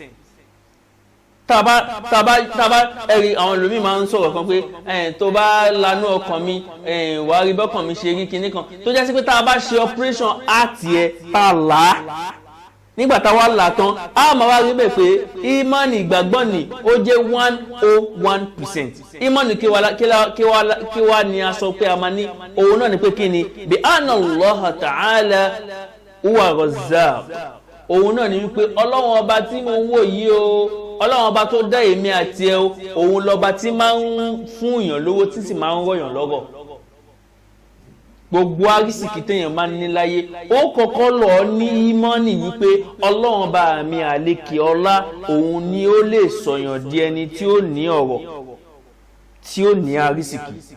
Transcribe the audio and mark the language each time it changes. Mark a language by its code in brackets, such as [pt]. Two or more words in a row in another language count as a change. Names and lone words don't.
[yo] tàbá ẹ̀rí àwọn olùmí máa ń sọ̀rọ̀ kan pé tó bá lanú ọkàn mi wà á rí bọ́kàn mi ṣe rí kinní kan tó já sí pé tá a bá ṣe operation àti ẹ̀ tá a là á nígbà táwa là tán a máa wá rí bẹ́ẹ̀ pé ìmánì ìgbàgbọ́ ni ó jẹ́ 101%. ìmánì kí wá ní a sọ pé a máa ní òun náà ni pé kí ni bí [ar] أن الله تعالى هو رزاق. [yo] òun náà ni wípé ọlọ́wọ́n ọba tí mo ń wò yìí o ọlọ́wọ́n ọba tó dá èmi àti ẹ o òun lọ́ba tí máa ń fún èèyàn lówó tí sì máa ń rọ̀yàn lọ́rọ̀. gbogbo arísìkì téèyàn máa ń ní láyé ó kọ́kọ́ lọ ní ìmánì wípé ọlọ́run bá mi àlékè ọlá òun ni ó lè sọ̀yàn di ẹni tí ó ní ọ̀rọ̀ tí ó ní arísìkì.